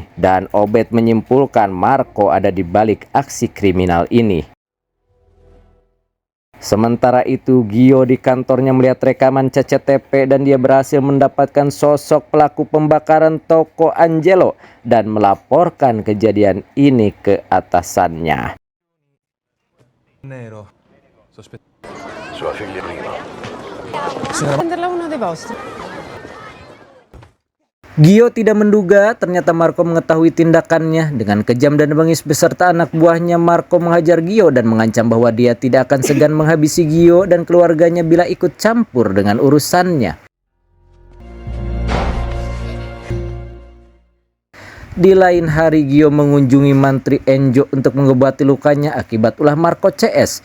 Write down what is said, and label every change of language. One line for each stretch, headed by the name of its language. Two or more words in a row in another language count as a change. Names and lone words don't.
Indonesian: Dan Obed menyimpulkan Marco ada di balik aksi kriminal ini. Sementara itu, Gio di kantornya melihat rekaman CCTV dan dia berhasil mendapatkan sosok pelaku pembakaran toko Angelo dan melaporkan kejadian ini ke atasannya.
Italian: Nero. Sua figlia prima. Prenderla uno dei vostri.
Indonesian: Gio tidak menduga ternyata Marco mengetahui tindakannya. Dengan kejam dan bengis beserta anak buahnya, Marco menghajar Gio dan mengancam bahwa dia tidak akan segan menghabisi Gio dan keluarganya bila ikut campur dengan urusannya. Di lain hari, Gio mengunjungi mantri Enjo untuk mengobati lukanya akibat ulah Marco CS.